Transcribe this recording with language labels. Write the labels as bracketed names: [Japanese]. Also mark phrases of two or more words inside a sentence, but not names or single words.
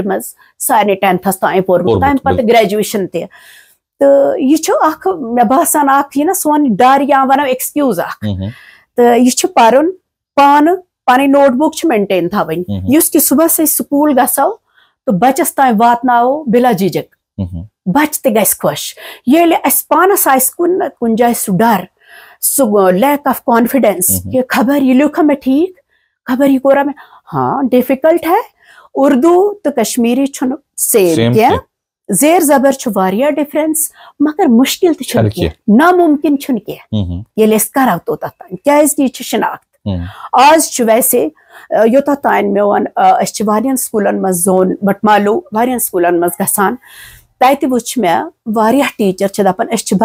[Kashmiri] منٛز سارنٕے 10th تام پوٚرمُت تمہِ پتہٕ گریجویشن تہِ تہٕ یہِ چھُ اکھ مےٚ باسان اکھ یہِ نا سون ڈر یا ونو ایکسکیوٗز اکھ تہٕ یہِ چھُ پرُن پانہٕ پنٕنۍ نوٹ بُک چھِ مینٹین تھاوٕنۍ یُس کہِ صبحس أسۍ سکوٗل گژھو تہٕ بچس تام واتناوو بلا جھجک بچہِ تہِ گژھِ خۄش ییٚلہِ اسہِ پانس آسہِ کُنہِ نتہٕ کُنہِ جایہِ سُہ ڈر سُہ [English] lack of confidence [Urdu] کہ خبر یہ لکھا میں ٹھیک خبر یہ کورا میں ہاں ڈیفیکلٹ ہے اردو تو [Kashmiri] کشمیری چھُنہٕ سیم کینٛہہ زیر زبر چھُ واریاہ ڈفرنس مگر مشکل تہِ چھُنہٕ کینٛہہ ناممکن چھُنہٕ کینٛہہ ییٚلہِ أسۍ کرو توٚتتھ تام کیازِ یہِ چھِ شناخت آز چھُ ویسے یوٚتتھ تام میون أسۍ چھِ واریاہن سکوٗلن منٛز زون بٹمالوٗ واریاہن سکوٗلن منٛز گژھان تتہِ وٕچھ مےٚ واریاہ ٹیچر چھِ دپان أسۍ چھِ